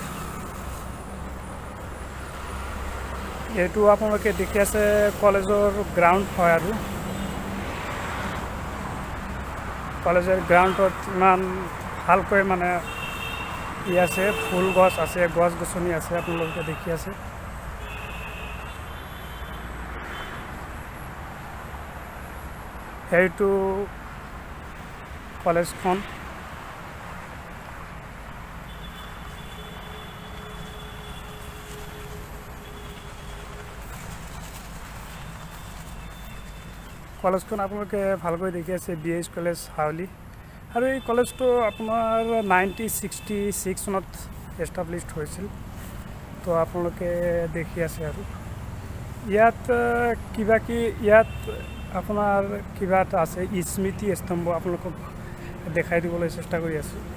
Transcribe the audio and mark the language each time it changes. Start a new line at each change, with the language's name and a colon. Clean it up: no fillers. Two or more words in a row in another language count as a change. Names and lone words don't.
Assamese: এইটো আপোনালোকে দেখি আছে কলেজৰ গ্ৰাউণ্ড হয় আৰু কলেজৰ গ্ৰাউণ্ডত ইমান ভালকৈ মানে ই আছে, ফুল গছ আছে, গছ গছনি আছে, আপোনালোকে দেখি আছে। এইটো কলেজখন। কলেজখন আপোনালোকে ভালকৈ দেখি আছে বিএছ কলেজ হাউলি। আৰু এই কলেজটো আপোনাৰ 1966 চনত এষ্টাব্লিছড হৈছিল। তো আপোনালোকে দেখি আছে আৰু ইয়াত ইয়াত আপোনাৰ কিবা এটা আছে স্মৃতি স্তম্ভ, আপোনালোকক দেখাই দিবলৈ চেষ্টা কৰি আছো।